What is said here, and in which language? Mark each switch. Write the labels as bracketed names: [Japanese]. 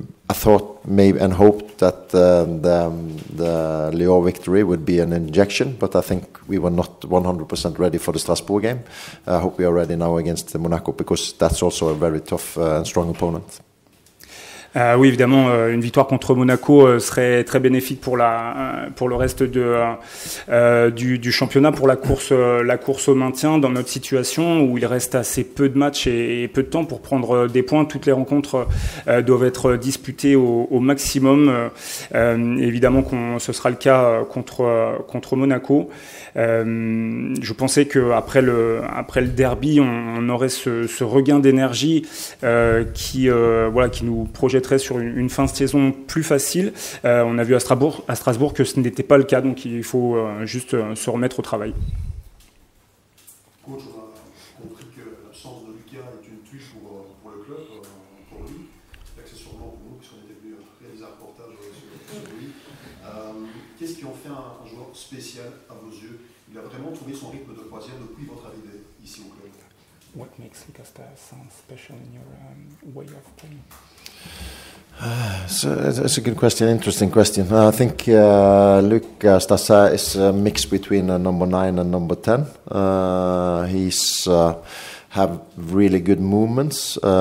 [English] I thought maybe and hoped that the Lyon victory would be an injection, but I think we were not 100% ready for the Strasbourg game. I hope we are ready now against Monaco, because that's also a very tough and strong opponent. [French] Oui, évidemment, une victoire contre Monaco serait très bénéfique pour le reste du championnat, pour la course au maintien, dans notre situation où il reste assez peu de matchs et peu de temps pour prendre des points. Toutes les rencontres doivent être disputées au maximum. Évidemment ce sera le cas contre Monaco. Je pensais que après le derby, on aurait ce regain d'énergie qui nous projetterait sur une fin de saison plus facile. On a vu à Strasbourg que ce n'était pas le cas, donc il faut juste se remettre au travail. Coach, on a compris que l'absence de Lucas est une tuile pour le club, pour lui, accessoirement pour nous, puisqu'on était venu réaliser un reportage sur lui. Qu'est-ce qui en fait un joueur spécial à vos yeux? Il a vraiment trouvé son rythme de croisière depuis votre arrivée ici au club. [English] What makes Lucas Tassin special in your way of playing? So it's a good question, interesting question. I think Lucas Tassin is a mix between number 9 and number 10. He's have really good movements.